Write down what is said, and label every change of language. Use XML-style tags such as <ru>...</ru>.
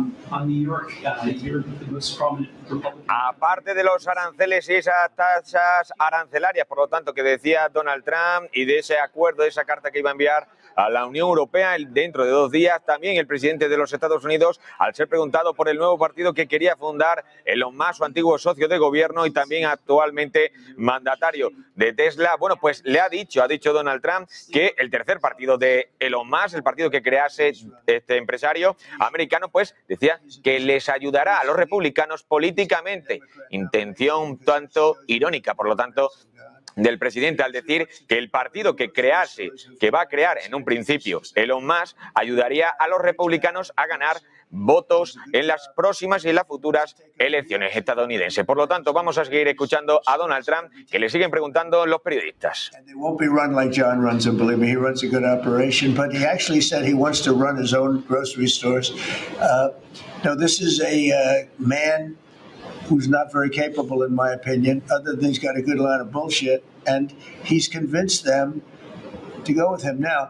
<en>on New York, you're the most prominent Republican.</en> <es>Aparte de los aranceles y esas tasas arancelarias, por lo tanto, que decía Donald Trump y de ese acuerdo, de esa carta que iba a enviar a la Unión Europea dentro de 2 días, también el presidente de los Estados Unidos, al ser preguntado por el nuevo partido que quería fundar Elon Musk, su antiguo socio de gobierno y también actualmente mandatario de Tesla, bueno, pues le ha dicho Donald Trump que el tercer partido de Elon Musk, el partido que crease este empresario americano, pues decía que les ayudará a los republicanos políticamente. Intención tanto irónica, por lo tanto, del presidente al decir que el partido que va a crear en un principio Elon Musk, ayudaría a los republicanos a ganar votos en las próximas y en las futuras elecciones estadounidenses. Por lo tanto, vamos a seguir escuchando a Donald Trump, que le siguen preguntando los periodistas.</es> <en>They won't be run like John runs them, believe me, he runs a good operation, but he actually said he wants to run his own grocery stores. Now, this is a man who's not very capable, in my opinion, other than he's got a good line of bullshit, and he's convinced them to go with him.</en>